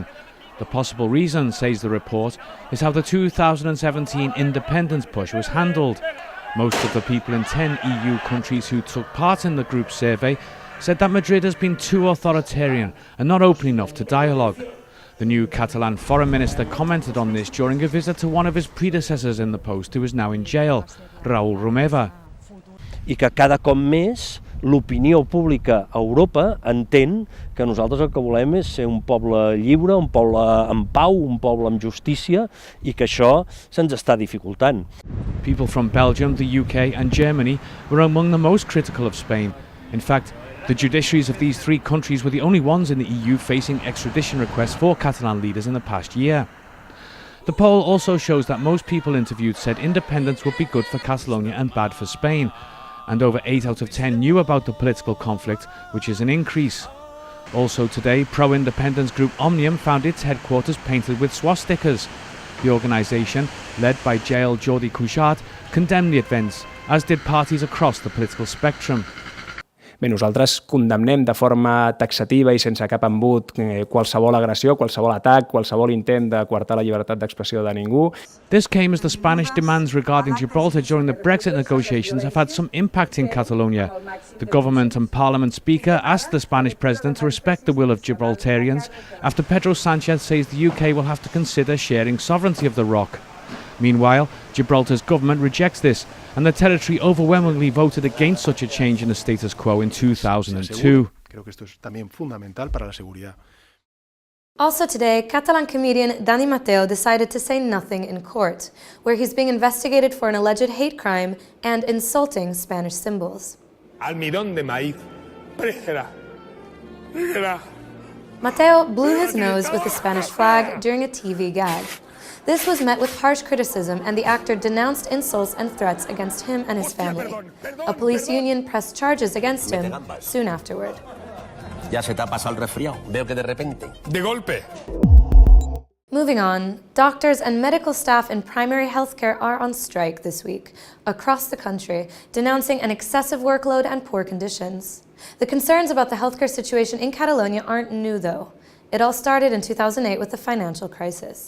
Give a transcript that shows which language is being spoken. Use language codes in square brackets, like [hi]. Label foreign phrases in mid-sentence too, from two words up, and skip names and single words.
[en] The possible reason, says the report, is how the 2017 independence push was handled. Most of the people in 10 EU countries who took part in the group survey said that Madrid has been too authoritarian and not open enough to dialogue. The new Catalan foreign minister commented on this during a visit to one of his predecessors in the post who is now in jail, Raúl Romeva. [ca] I que cada cop més l'opinió pública a Europa entén que nosaltres el que volem és ser un poble lliure, un poble en pau, un poble amb justícia i que això se'ns està dificultant. [en] People from Belgium, the UK and Germany were among the most critical of Spain. In fact, the judiciaries of these three countries were the only ones in the EU facing extradition requests for Catalan leaders in the past year. The poll also shows that most people interviewed said independence would be good for Catalonia and bad for Spain. And over 8 out of 10 knew about the political conflict, which is an increase. Also today, pro-independence group Omnium found its headquarters painted with swastikas. The organisation, led by Jael Jordi Cuixart, condemned the events, as did parties across the political spectrum. [ca] Bé, nosaltres condemnem de forma taxativa i sense cap embut qualsevol agressió, qualsevol atac, qualsevol intent de coartar la llibertat d'expressió de ningú. [en] This came as the Spanish demands regarding Gibraltar during the Brexit negotiations have had some impact in Catalonia. The government and parliament speaker asked the Spanish president to respect the will of Gibraltarians after Pedro Sánchez says the UK will have to consider sharing sovereignty of the rock. Meanwhile, Gibraltar's government rejects this, and the territory overwhelmingly voted against such a change in the status quo in 2002. Also today, Catalan comedian Dani Mateo decided to say nothing in court, where he's being investigated for an alleged hate crime and insulting Spanish symbols. [es] Almidón de maíz. [en] Mateo blew his nose with the Spanish flag during a TV gag. This was met with harsh criticism, and the actor denounced insults and threats against him and his family. A police union pressed charges against him soon afterward. [es] Ya se te ha pasado el resfriado. Veo que de repente. De golpe. [en] Moving on, doctors and medical staff in primary healthcare are on strike this week across the country, denouncing an excessive workload and poor conditions. The concerns about the healthcare situation in Catalonia aren't new, though. It all started in 2008 with the financial crisis.